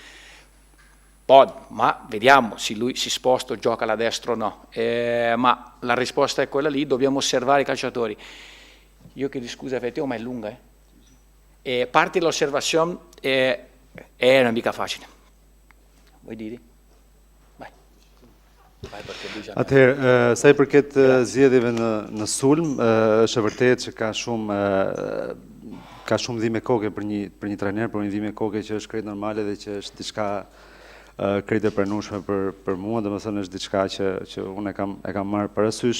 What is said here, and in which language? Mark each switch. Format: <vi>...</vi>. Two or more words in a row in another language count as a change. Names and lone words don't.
<it>ma vediamo se lui si sposta o gioca alla destra o no, ma la risposta è quella lì, dobbiamo osservare i calciatori. Io chiedo scusa, ma è lunga, parte dell'osservazione è una mica facile. Vuoi dire? Vai.</it> <sq>Atëherë, sa I përket zgjedhjeve në sulm, është e vërtetë që ka shumë dhimbje koke për një trajner, por një dhimbje koke që është krejt normale dhe që është diçka krejt e pranueshme për mua, domethënë është diçka që unë e kam marrë parasysh.</sq>